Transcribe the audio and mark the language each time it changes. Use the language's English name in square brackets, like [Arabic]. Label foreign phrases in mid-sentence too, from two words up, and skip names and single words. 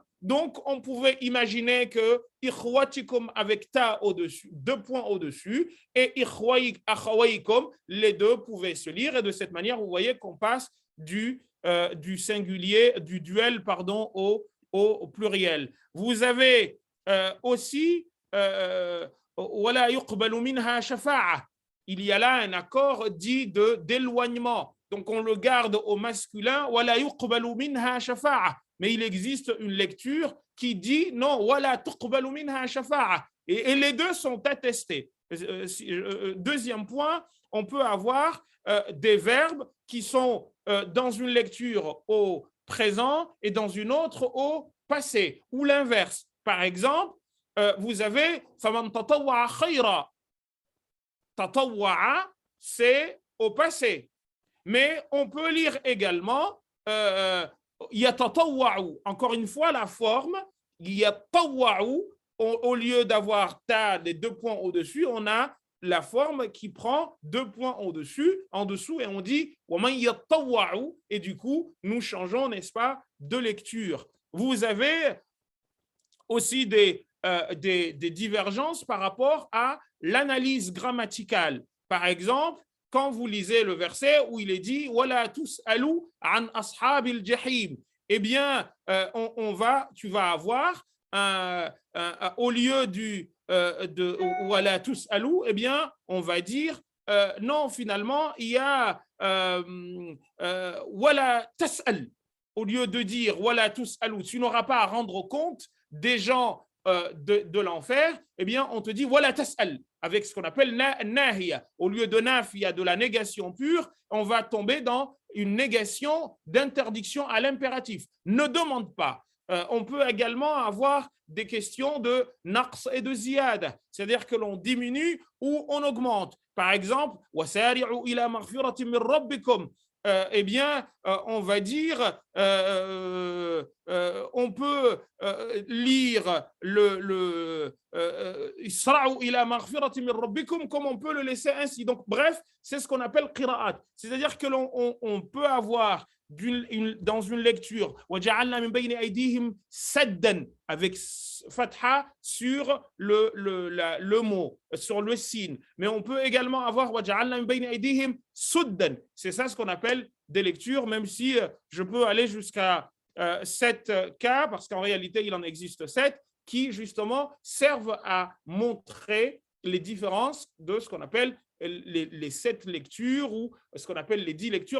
[French] Donc, on pouvait imaginer que ikhwatikum avec ta au-dessus, 2 points au-dessus, et akhawaikum, les deux pouvaient se lire. Et de cette manière, vous voyez qu'on passe du singulier, du duel, pardon, au pluriel. Vous avez aussi [Arabic] ولا يقبل منها شفاعة. [French] Il y a là un accord dit d'éloignement. Donc, on le garde au masculin, [Arabic] ولا يقبل منها شفاعة. [French] Mais il existe une lecture qui dit non, [Arabic] ولا تقبل منها شفاعة. [French] Et les deux sont attestés. Deuxième point, on peut avoir des verbes qui sont dans une lecture au présent et dans une autre au passé, ou l'inverse. Par exemple, vous avez [Arabic] فمن تطوع خيرا. [French] Tatawwa'a, c'est au passé. Mais on peut lire également yatatawwa'u. Encore une fois, la forme yatawwa'u, au lieu d'avoir ta, les 2 points au-dessus, on a la forme qui prend 2 points au-dessus, en dessous, et on dit [Arabic] ومن يطوع, [French] et du coup, nous changeons, n'est-ce pas, de lecture. Vous avez aussi des divergences par rapport à l'analyse grammaticale. Par exemple, quand vous lisez le verset où il est dit [Arabic] ولا تسأل عن أصحاب الجحيم, [French] eh bien tu vas avoir au lieu de [Arabic] ولا تسأل, [French] eh bien on va dire non, finalement il y a [Arabic] ولا تسأل. [French] Au lieu de dire [Arabic] ولا تسأل, [French] tu n'auras pas à rendre compte des gens de l'enfer, eh bien on te dit [Arabic] ولا تسأل, [French] avec ce qu'on appelle nahiya. Au lieu de nafiya, de la négation pure, on va tomber dans une négation d'interdiction à l'impératif. Ne demande pas. On peut également avoir des questions de naqs et de ziyada, c'est-à-dire que l'on diminue ou on augmente. Par exemple, [Arabic] وسارعوا إلى مغفرة من ربكم, [French] eh bien, on va dire, on peut lire [Arabic] أسرعوا إلى مغفرة من ربكم, [French] comme on peut le laisser ainsi. Donc, bref, c'est ce qu'on appelle qira'at. C'est-à-dire que on peut avoir dans une lecture [Arabic] وَجَعَلْنَا مِنْ بَيْنِ أَيْدِيهِمْ سَدًّا [French] avec fatha sur le mot, sur le signe. Mais on peut également avoir [Arabic] وَجَعَلْنَا مِنْ بَيْنِ أَيْدِيهِمْ سُدًّا. [French] C'est ça ce qu'on appelle des lectures, même si je peux aller jusqu'à 7 cas, parce qu'en réalité, il en existe 7, qui justement servent à montrer les différences de ce qu'on appelle les 7 lectures ou ce qu'on appelle les 10 lectures.